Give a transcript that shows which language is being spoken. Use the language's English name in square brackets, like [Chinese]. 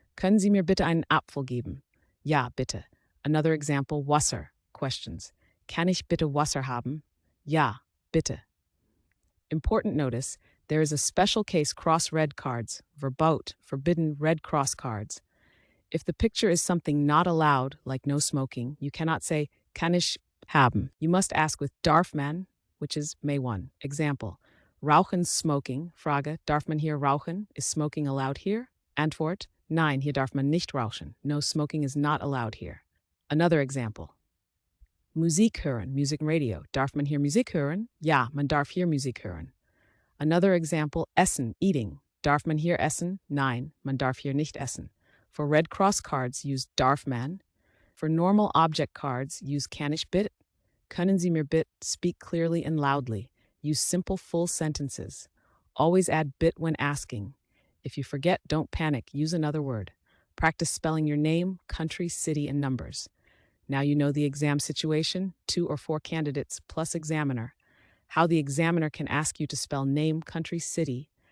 [German] Können Sie mir bitte einen Apfel geben? Ja, bitte. [English] Another example, [German] Wasser. [English] Questions. [German] Kann ich bitte Wasser haben? Ja, bitte. [English] Important notice, There is a special case cross red cards, verbot, forbidden red cross cards. If the picture is something not allowed, like no smoking, you cannot say [German] kann ich haben. [English] You must ask with darf man, which is may one. Example, rauchen smoking, Frage, [German] darf man hier rauchen? [English] Is smoking allowed here? [German] Antwort, nein, hier darf man nicht rauchen. [English] No, smoking is not allowed here. Another example, Musik hören, music radio. [German] Darf man hier Musik hören? Ja, man darf hier Musik hören. [English] Another example, essen, eating. [German] Darf man hier essen? Nein, man darf hier nicht essen. [English] For red cross cards, use [German] darf man. [English] For normal object cards, use kann ich bitte. [German] Können Sie mir bitte [English] speak clearly and loudly. Use simple full sentences. Always add bit when asking. If you forget, don't panic. Use another word. Practice spelling your name, country, city, and numbers. Now you know the exam situation, 2 or 4 candidates plus examiner. How the examiner can ask you to spell name, country, city.